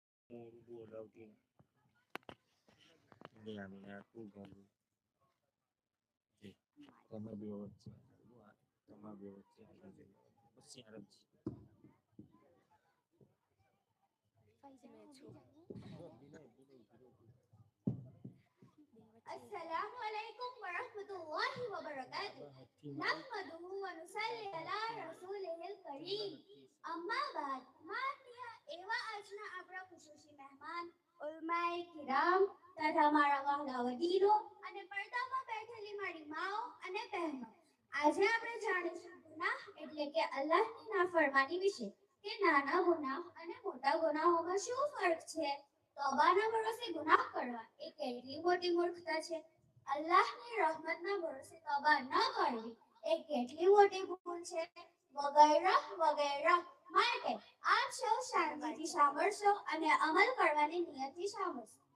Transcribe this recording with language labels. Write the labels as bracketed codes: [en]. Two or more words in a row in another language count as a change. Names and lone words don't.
[gu] બોલાવતી નહીં આવીને આખું ગયું તમે બે વચ્ચે તમારા બે વચ્ચે પછી આરબ [ar] السلام عليكم ورحمة الله وبركاته نحمده ونصلي على رسوله الكريم أما بعد माननीय [gu] એવા આજના આપણા ખુશૂસી મહેમાન ઉલમાએ કિરામ તથા મારા વહાલા વડીલો અને પડદામાં બેઠેલી મારી માઓ અને બહેનો આજે આપણે જાણીશું ગુનાહ એટલે કે અલ્લાહની નાફરમાની વિશે કે નાના ગુનાહ અને મોટા ગુનાહોમાં શું ફરક છે તોબાના ભરોસે ગુનાહ કરવા એ કેટલી મોટી મૂર્ખતા છે અલ્લાહની રહમતના ભરોસે તોબા ન કરવી એ કેટલી મોટી ભૂલ છે વગેરે વગેરે માટે આપ સૌ શાંતિથી સાંભળશો અને અમલ કરવાની નિયતથી સાંભળશો